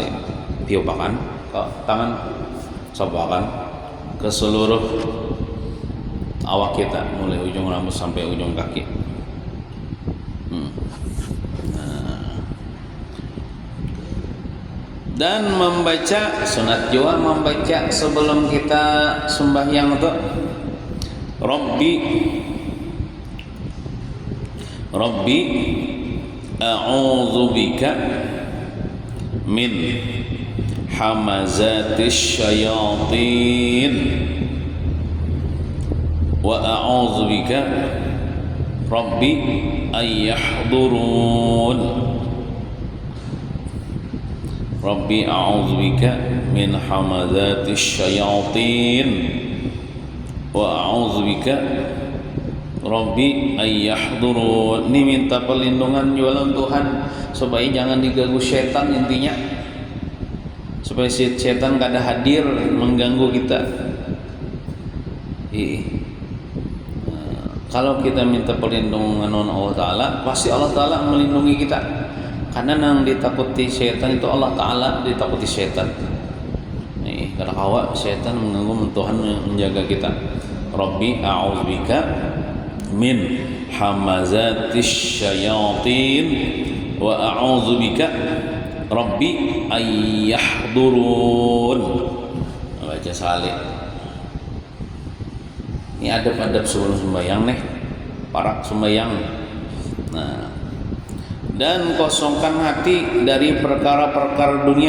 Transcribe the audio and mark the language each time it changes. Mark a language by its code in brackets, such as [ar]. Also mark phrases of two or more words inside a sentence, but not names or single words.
[id] Tiupakan ke tangan, sabakan ke seluruh awak kita mulai ujung rambut sampai ujung kaki. Dan membaca sunat juga membaca sebelum kita sembahyang itu [ar] رب أعوذ بك من همزات الشياطين وأعوذ بك رب أن يحضرون. رب أعوذ بك من همزات الشياطين وأعوذ بك رب أن يحضرون. [id] Ini minta perlindungan jualan Tuhan supaya jangan diganggu setan, intinya supaya setan gak ada hadir mengganggu kita. Kalau kita minta perlindungan Allah Ta'ala, pasti Allah Ta'ala melindungi kita. Karena yang ditakuti setan itu Allah Ta'ala ditakuti setan. Nih, [bjn] kada kawa [id] setan mengganggu, Tuhan menjaga kita. [ar] رب أعوذ بك من همزات الشياطين وأعوذ بك رب أن يحضرون. [id] Baca salih. Ini adab-adab sebelum sembahyang nih, para sembahyang. Nah, dan kosongkan hati dari perkara-perkara dunia.